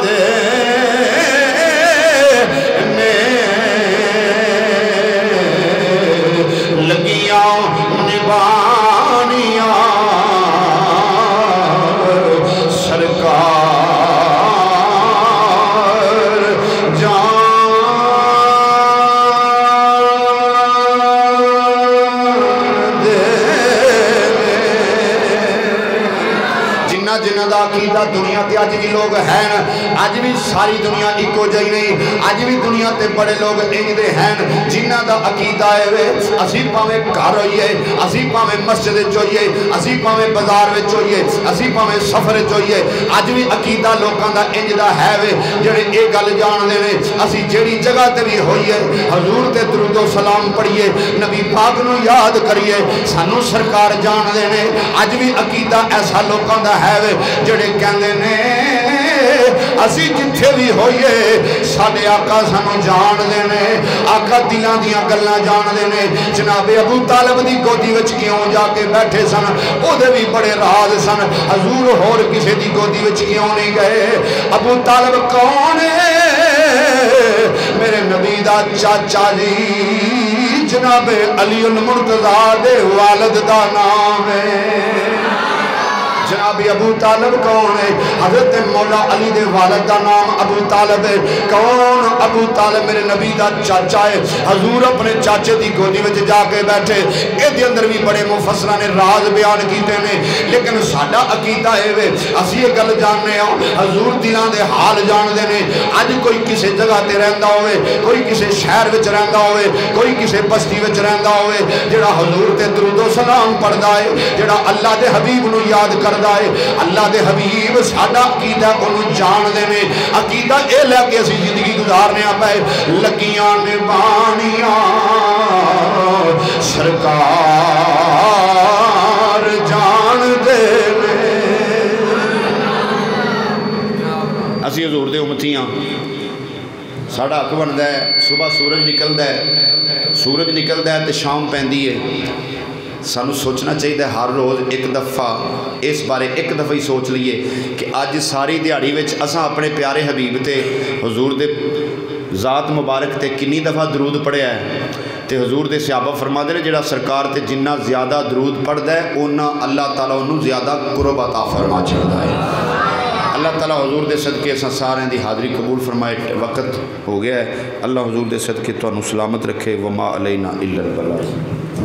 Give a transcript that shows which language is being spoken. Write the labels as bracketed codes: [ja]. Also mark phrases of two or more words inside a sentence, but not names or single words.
[pa] دینے لگیاں نبھانیاں سرکار جان دینے جنہ جنہ دا عقیدہ دنیا تے اج بھی لوگ ہیں اج بھی ساری دنیا ایکو جہی نہیں اج بھی دنیا تے بڑے لوگ انج دے ہیں جنہ دا عقیدہ ہے وے اسی پاویں گھر ہوئیے اسی پاویں مسجد وچ ہوئیے اسی پاویں بازار وچ ہوئیے اسی پاویں سفر وچ ہوئیے اج بھی عقیدہ لوکاں دا انج دا ہے وے جڑے اے گل جان دے نے اسی جیڑی جگہ تے بھی ہوئیے حضور تے درود و سلام پڑھیے نبی پاک نو یاد کریے سانو سرکار جان دے نے اج بھی عقیدہ ایسا لوکاں دا ہے وے جڑے کہندے نے اسی جتھے بھی ہوئیے ساڈے آقا سانو جان دے نے آقا دلاں دیاں گلاں جان دے نے جناب ابو طالب دی گودی وچ کیوں جا کے بیٹھے سن او دے بھی بڑے راز سن حضور ہور کسے دی گودی وچ کیوں نہیں گئے ابو طالب کون ہے میرے نبی دا چاچا جی جناب علی المرتضیٰ دے والد دا نام ہے جناب ابو طالب کون ہے حضرت مولا علی دے والد دا نام ابو طالب ہے کون ابو طالب میرے نبی دا چاچا ہے حضور اپنے چاچے دی گودی وچ جا کے بیٹھے اے دے اندر بھی بڑے مفسرہ نے راز بیان کیتے نے لیکن ساڈا عقیدہ ہے وے اسی یہ گل جاننے ہوں حضور دلاں دے حال جان دے نے اج کوئی کسے جگہ تے رہندا ہوئے کوئی کسے شہر وچ رہندا ہوئے کوئی کسے بستی وچ رہندا ہوئے جڑا حضور تے درود و سلام پڑھدا ہے جڑا اللہ دے حبیب نو یاد کردا ہے اللہ دے حبیب ساڈا عقیدہ انہوں جان دے نے عقیدہ اے لے کے اسی زندگی گزارنے پائے لگیاں نبھانیاں سرکار جان دے نے اسی حضور دے امتیاں ساڈا حق بندا ہے صبح سورج نکلدا ہے تے شام پیندی ہے سانو سوچنا چاہیے ہر روز ایک دفعہ اس بارے ایک دفعہ ہی سوچ لیے کہ اج ساری دیہڑی وچ اساں اپنے پیارے حبیب تے حضور دے ذات مبارک تے کنی دفعہ درود پڑھیا ہے تے حضور دے صحابہ فرما دے نے جڑا سرکار تے جنہ زیادہ درود پڑھدا ہے اونا اللہ تعالیٰ انہوں زیادہ قرب عطا فرما چاہتا ہے اللہ تعالیٰ حضور دے صدقے اساں سارے دی حاضری قبول فرمائے وقت ہو گیا ہے اللہ حضور دے صدقے تو انہوں سلامت رکھے [ar] وما علینا الا البلاغ